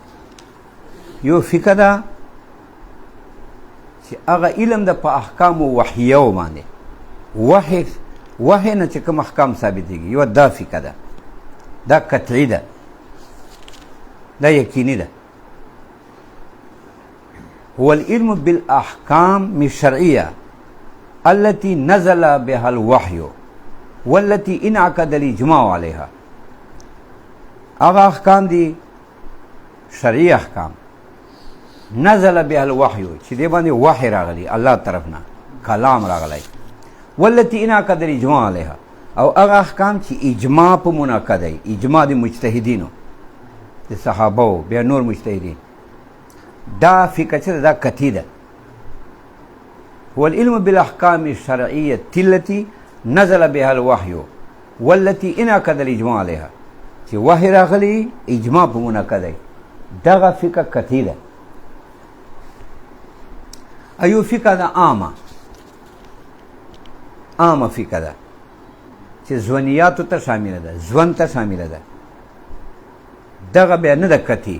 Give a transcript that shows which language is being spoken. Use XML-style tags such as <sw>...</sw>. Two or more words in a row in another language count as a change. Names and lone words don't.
<ps>یو فقه ده چې هغه علم ده په احکام وحیو باندې، وحی نه چې کوم احکام ثابتېږي، یو دا فقه ده، دا قطعي ده، دا یقیني ده.</ps> <ar>هو العلم بالاحکام الشرعيه التي نزل بها الوحي والتي انعقد الاجماع عليها.</ar> <ps>هغه احکام دي شرعي احکام</ps> <ar>نزل بها الوحي</ar> <ps>چې دې باندې وحی راغلی الله طرف نه، کلام راغلی.</ps> <ar>والتي انعقد الاجماع عليها،</ar> <ps>او هغه احکام چې اجماع په منعقد دی، اجماع د مجتهدینو د صحابه بیا نور مجتهدین. دا فقه چې دا قطعي ده.</ps> <ar>هو العلم بالاحکام الشرعيه التي نزل بها الوحي والتي انعقد الاجماع عليها،</ar> <ps>چې وحی راغلی اجماع په منعقد دی، دغه فقه قطعي ده. ایو فقه ده عامه فقه ده چې ځوانیاتو ته شامله ده، ځوان ته شامله ده، دغه بیا نه ده قطعي.</ps>